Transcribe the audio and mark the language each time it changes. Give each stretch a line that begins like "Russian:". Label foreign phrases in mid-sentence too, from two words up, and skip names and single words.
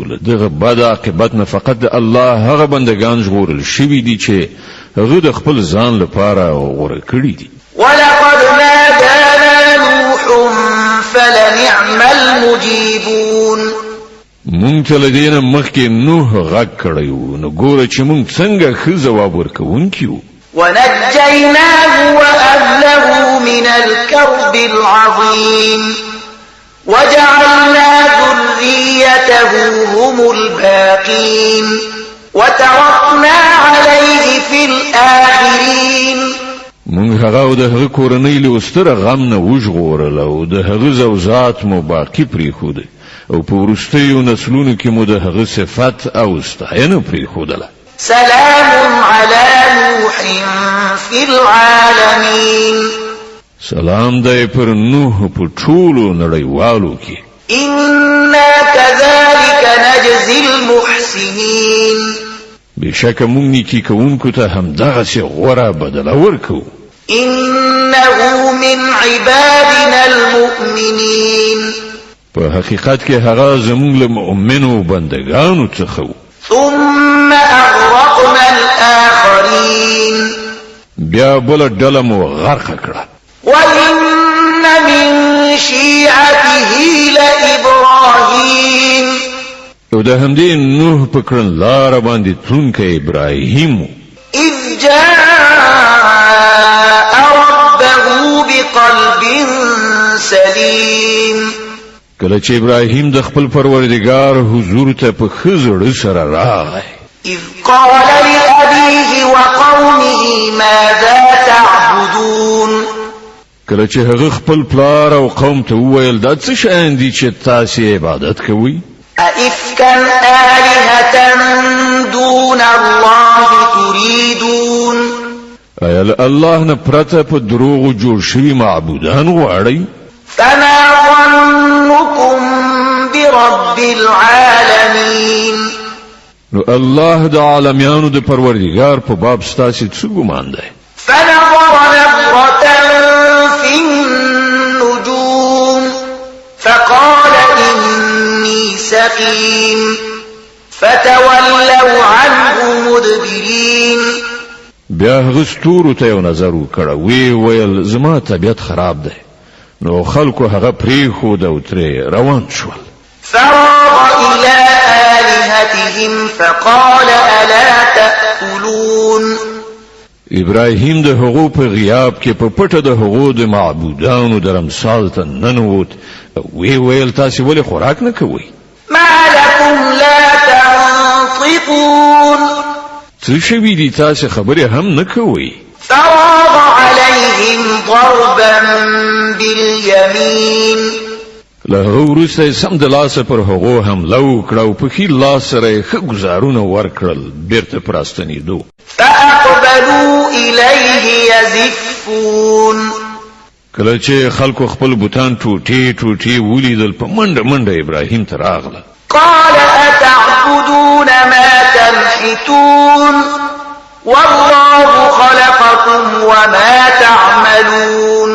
Pashto: له دغه بد عاقبت نه فقط د الله هغه بندگان ژغورل شوي دي چې هغه د خپل ځان لپاره غوره کړي دي.
Arabic: ولقد نادانا نوح فلنعم المجيبون
Pashto: مونږ ته له دې نه مخکې نوح غږ کړی و، نو ګوره چې مونږ څنګه ښه ځواب ورکوونکي وو.
Arabic: ونجيناه وأهله من الكرب العظيم وجعلنا ذريته هم الباقين وتركنا عليه في الآخرين.
Pashto: مونږ هغه او د هغه کورنۍ له ستره غم نه وژغورله او د هغه زوجات مو باقي پرېښوده او په وروستیو نسلونو کې مو د هغه صفت او ستاینه پرېښودله.
Arabic: سلام على نوح في العالمين.
Pashto: سلام دی پر نوح په ټولو نړیوالو کې.
Arabic: إنا كذلك نجزي المحسنين.
Pashto: بشک مونږ نیکی کوونکو ته همدغسې غوره بدله ورکوو.
Arabic: إنه من عبادنا المؤمنين.
Pashto: په حقیقت کې هغه زموږ له مؤمنو بندگانو څخه و.
Arabic: ثم أغرقنا الآخرين.
Pashto: بیا بل ډله مو غرق کړه.
Arabic: وإن من شيعته لإبراهيم.
Pashto: او د همدې نوح په کړنلاره باندې تلونکی ابراهیم
Arabic: إذ جاء ربه بقلب سليم.
Pashto: کله چې ابراهیم د خپل پروردګار حضور ته په ښه زړه سره راغی.
Arabic: إذ قال لأبيه وقومه ماذا تعبدون.
Pashto: کله چې هغه خپل پلار او قوم ته وویل دا څه شیان دي چې تاسې عبادت کوئ؟
Arabic: أئفكا آلهة دون الله تريدون.
Pashto: ایا له الله نه پرته په دروغو جوړ شوي معبودان غواړئ؟
Arabic: فما ظنكم برب العالمين.
Pashto: نو الله د عالمیانو د پروردګار په باب ستاسې څه ګمان دی؟
Arabic: فنظر نظرة في النجوم فقال إني سقيم فتولوا عنه مدبرين.
Pashto: بیا هغه ستورو ته یو نظر وکړه، وی ویل زما طبیعت خراب دی. نو خلکو هغه پرېښود او ترې روان شول.
Arabic: فراغ إلى آلهتهم فقال ألا تأكلون.
Pashto: ابراهیم د هغو په غیاب کې په پټه د هغو د معبودانو د رمسال ته ننوت. وی ویل تاسې ولې خوراک نه کوئ؟
Arabic: ما لكم لا تنطقون.
Pashto: څه شوي دي تاسې خبرې هم نه کوئ؟
Arabic: فراغ عليهم ضربا باليمين.
Pashto: له هغه وروسته سم د لاسه پر هغو حمله وکړه او په ښي لاس سره یې ښه ګزارونه ورکړل بیرته په راستنېدو.
Arabic: فأقبلوا إليه يزفون.
Pashto: کله چې خلکو خپل بوتان ټوټې ټوټې ولیدل په منډه منډه ابراهیم ته راغله.
Arabic: قال أتعبدون ما تنحتون والله خلقكم وما تعملون.